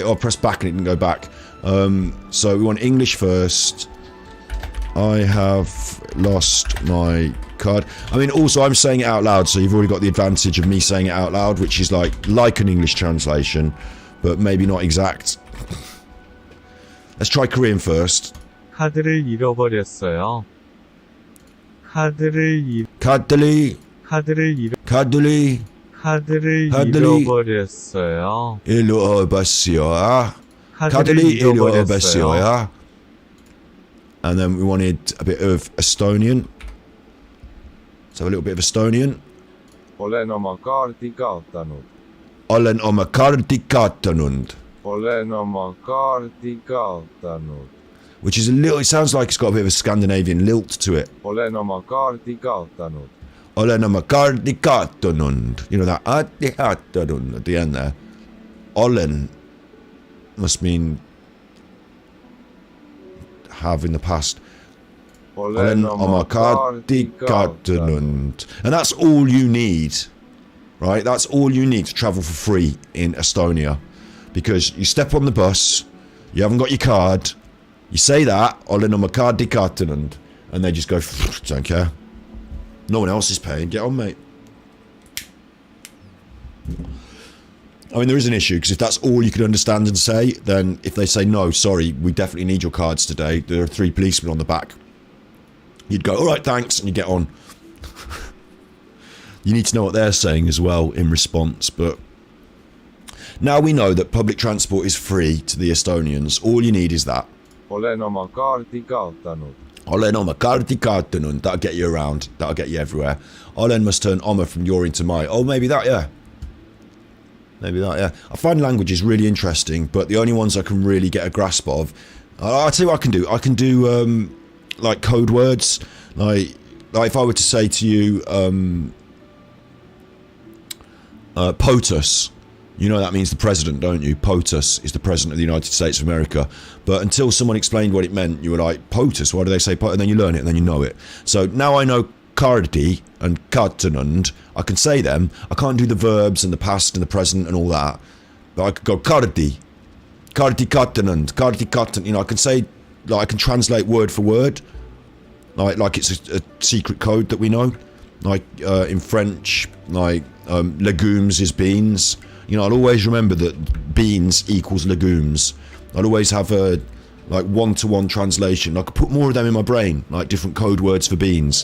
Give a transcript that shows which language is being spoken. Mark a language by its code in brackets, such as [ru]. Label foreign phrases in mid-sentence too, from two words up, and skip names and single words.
[en] I'll press back and it didn't go back. So we want English first. I have lost my card. I mean, also I'm saying it out loud, so you've already got the advantage of me saying it out loud, which is like an English translation, but maybe not exact. Let's try Korean first. [ko] 카드를 잃어버렸어요. 카드를 잃어버렸어요. 잃어버렸어요. 카드를 잃어버렸어요. [en] And then we wanted a bit of Estonian. So a little bit of Estonian. [et] Olen oma kaardi kaotanud. Olen oma kaardi kaotanud. Olen oma kaardi kaotanud. [en] Which is a little, it sounds like it's got a bit of a Scandinavian lilt to it. [et] Olen oma kaardi kaotanud. Olen oma kaardi kaotanud. [en] You know that [et] kaardi kaotanud [en] at the end there. Olen must mean have in the past. [et] Olen oma kaardi kaotanud. [en] And that's all you need, right? That's all you need to travel for free in Estonia. Because you step on the bus, you haven't got your card, you say that, [et] olen oma kaardi kaotanud, [en] and they just go, don't care. No one else is paying, get on, mate. I mean, there is an issue, because if that's all you can understand and say, then if they say, no, sorry, we definitely need your cards today, there are 3 policemen on the back, you'd go, alright, thanks, and you get on. You need to know what they're saying as well in response, but now we know that public transport is free to the Estonians. All you need is that. [et] Olen oma kaardi kaotanud. Olen oma kaardi kaotanud. [en] That'll get you around. That'll get you everywhere. Olen must turn oma from your into my. Oh, maybe that, yeah. Maybe that, yeah. I find languages really interesting, but the only ones I can really get a grasp of. I'll tell you what I can do. I can do, like, code words. Like if I were to say to you, POTUS. You know that means the president, don't you? POTUS is the president of the United States of America. But until someone explained what it meant, you were like, POTUS, why do they say POTUS? And then you learn it and then you know it. So now I know kaardi and kaotanud. I can say them. I can't do the verbs and the past and the present and all that. But I could go [et] kaardi kaotanud, kaardi kaotanud. [en] You know, I can say, like, I can translate word for word. Like it's a secret code that we know. Like in French, like legumes is beans. You know, I'll always remember that beans equals legumes. I'll always have a, like, one-to-one translation. I could put more of them in my brain, like different code words for beans.